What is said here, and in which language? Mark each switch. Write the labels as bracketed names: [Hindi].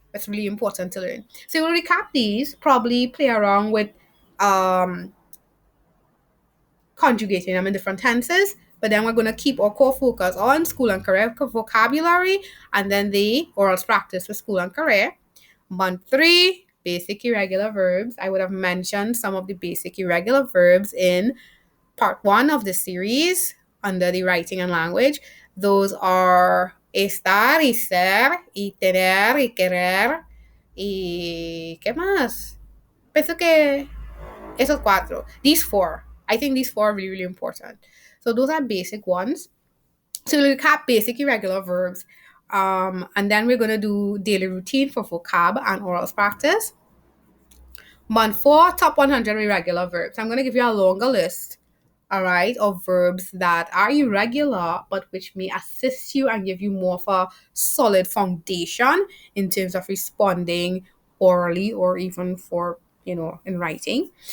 [English] That's really important to learn. So we'll recap these, probably play around with conjugating them in different tenses, but then we're going to keep our core focus on school and career vocabulary and then the orals practice for school and career. Month 3, basic irregular verbs. I would have mentioned some of the basic irregular verbs in part 1 of the series under the writing and language. Those are [Spanish] estar, y ser, y tener, y querer, y ¿qué más? Pienso que esos cuatro. [English] These 4. I think these 4 are really, really important. So those are basic ones. So we'll recap basic irregular verbs. And then we're going to do daily routine for vocab and orals practice. Month 4, top 100 irregular verbs. I'm going to give you a longer list, all right, of verbs that are irregular, but which may assist you and give you more of a solid foundation in terms of responding orally or even for, in writing.